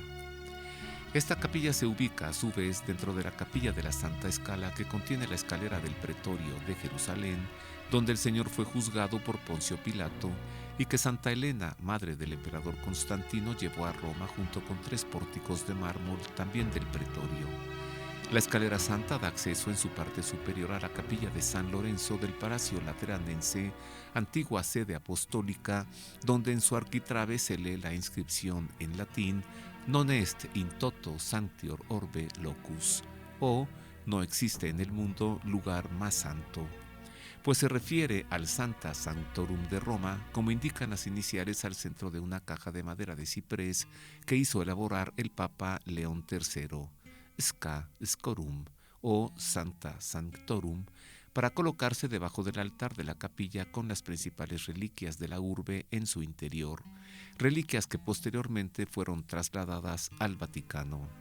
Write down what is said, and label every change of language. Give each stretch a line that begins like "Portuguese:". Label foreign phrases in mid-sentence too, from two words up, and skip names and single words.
Spanish: Esta capilla se ubica a su vez dentro de la capilla de la Santa Escala, que contiene la escalera del Pretorio de Jerusalén, donde el Señor fue juzgado por Poncio Pilato y que Santa Elena, madre del emperador Constantino, llevó a Roma junto con 3 pórticos de mármol también del Pretorio. La escalera santa da acceso en su parte superior a la capilla de San Lorenzo del Palacio Lateranense, antigua sede apostólica, donde en su arquitrabe se lee la inscripción en latín
Latin: Non est in toto sanctior orbe locus,
Spanish: o no existe en el mundo lugar más santo, pues se refiere al Sancta Sanctorum de Roma, como indican las iniciales al centro de una caja de madera de ciprés que hizo elaborar el Papa León III, Sca Scorum o Sancta Sanctorum, para colocarse debajo del altar de la capilla con las principales reliquias de la urbe en su interior, reliquias que posteriormente fueron trasladadas al Vaticano.